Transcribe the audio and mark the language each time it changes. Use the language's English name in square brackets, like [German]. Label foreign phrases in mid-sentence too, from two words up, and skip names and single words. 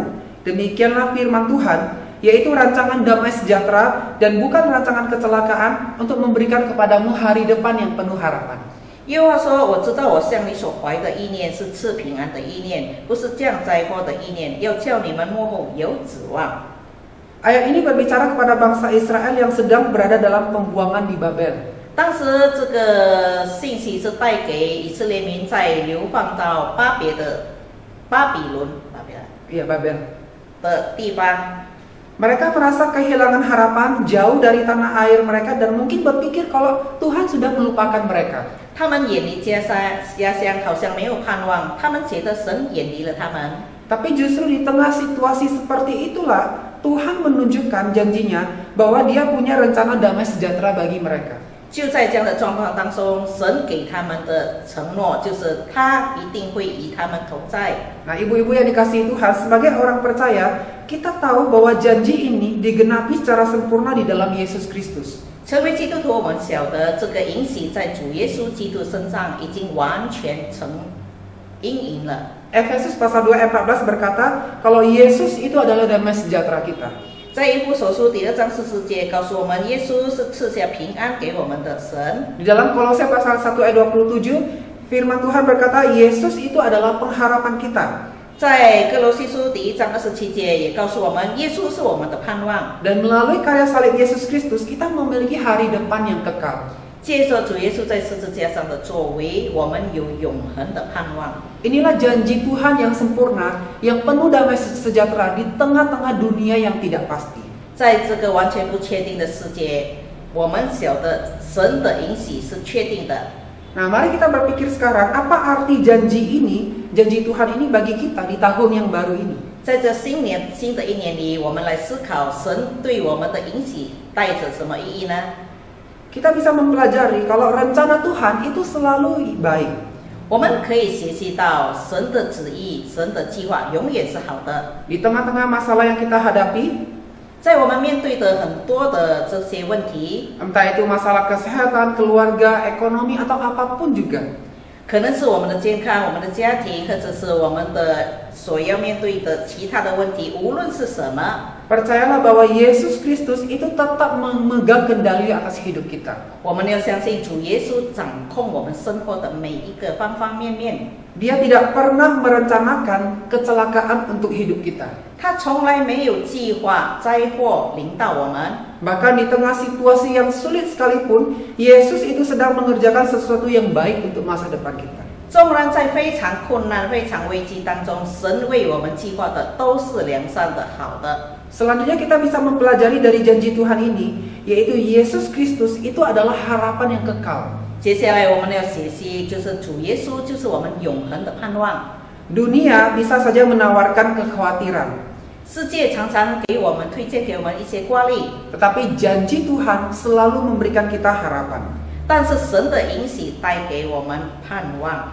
[Indonesian] Demikianlah firman Tuhan, yaitu rancangan damai sejahtera dan bukan rancangan kecelakaan untuk memberikan kepadamu hari depan yang penuh harapan. [Chinese] 耶和华说：“我知道我向你所怀的意念是赐平安的意念，不是降灾祸的意念，要叫你们幕后有指望。” [Indonesian] Ayat ini berbicara kepada bangsa Israel yang sedang berada dalam pembuangan di Babel. [Chinese] 当时这个信息是带给以色列民在流放到巴比伦 [Indonesian] Iya, Babel. [Chinese] 的地方。 [Indonesian] Mereka merasa kehilangan harapan jauh dari tanah air mereka dan mungkin berpikir kalau Tuhan sudah melupakan mereka. [Chinese] 他们远离家乡，好像没有盼望。他们觉得神远离了他们。 [Indonesian] Tapi justru di tengah situasi seperti itulah Tuhan menunjukkan janjinya bahwa Dia punya rencana damai sejahtera bagi mereka. [Chinese] 就在这样的状况当中，神给他们的承诺就是他一定会与他们同在。 [Indonesian] Nah, ibu-ibu yang dikasihi Tuhan, sebagai orang percaya, kita tahu bahwa janji ini digenapi secara sempurna di dalam Yesus Kristus. [Chinese] 成为基督徒，我们晓得这个应许在主耶稣基督身上已经完全成应验了。 [Indonesian] Efesus pasal 2 ayat 14 berkata, kalau Yesus itu adalah damai sejahtera kita. [Chinese] 在以弗所书2章40节告诉我们，耶稣是赐下平安给我们的神。 [Indonesian] Di dalam Kolose pasal 1 ayat 27, firman Tuhan berkata, Yesus itu adalah pengharapan kita. [Chinese] 在哥罗西书1章27节也告诉我们，耶稣是我们的盼望。 [Indonesian] Dan melalui karya salib Yesus Kristus, kita memiliki hari depan yang kekal. [Chinese] 借着主耶稣在十字架上的作为，我们有永恒的盼望。 [Indonesian] Inilah janji Tuhan yang sempurna, yang penuh damai sejahtera di tengah-tengah dunia yang tidak pasti. [Chinese] 在这个完全不确定的世界，我们晓得神的应许是确定的。 [Indonesian] Nah, mari kita berpikir sekarang, apa arti janji ini, janji Tuhan ini bagi kita di tahun yang baru ini? [Chinese] 在这新的一年里，我们来思考神对我们的应许带着什么意义呢？ [Indonesian] Kita bisa mempelajari kalau rencana Tuhan itu selalu baik. [Chinese] 我们可以学习到神的旨意、神的计划永远是好的。 [Indonesian] Di tengah-tengah masalah yang kita hadapi, [Chinese] 在我们面对的很多的这些问题， [Indonesian] entah itu masalah kesehatan, keluarga, ekonomi, atau apapun juga. [Chinese] 可能是我们的健康、我们的家庭，或者是我们的所要面对的其他的问题，无论是什么， [Indonesian] percayalah bahwa Yesus Kristus itu tetap memegang kendali atas hidup kita. [Chinese] 我们要相信主耶稣掌控我们生活的每一个方方面面。 [Indonesian] Dia tidak pernah merencanakan kecelakaan untuk hidup kita. [Chinese] 他从来没有计划灾祸临到我们。 [Indonesian] Bahkan di tengah situasi yang sulit sekalipun, Yesus itu sedang mengerjakan sesuatu yang baik untuk masa depan kita. [Chinese] 纵然在非常困难、非常危机当中，神为我们计划的都是良善的、好的。 [Indonesian] Selanjutnya kita bisa mempelajari dari janji Tuhan ini, yaitu Yesus Kristus itu adalah harapan yang kekal. [Chinese] 接下来我们要学习，就是主耶稣就是我们永恒的盼望。 [Indonesian] Dunia bisa saja menawarkan kekhawatiran, [Chinese] 世界常常给我们推荐给我们一些挂虑， [Indonesian] tetapi janji Tuhan selalu memberikan kita harapan. [Chinese] 但是神的应许带给我们盼望。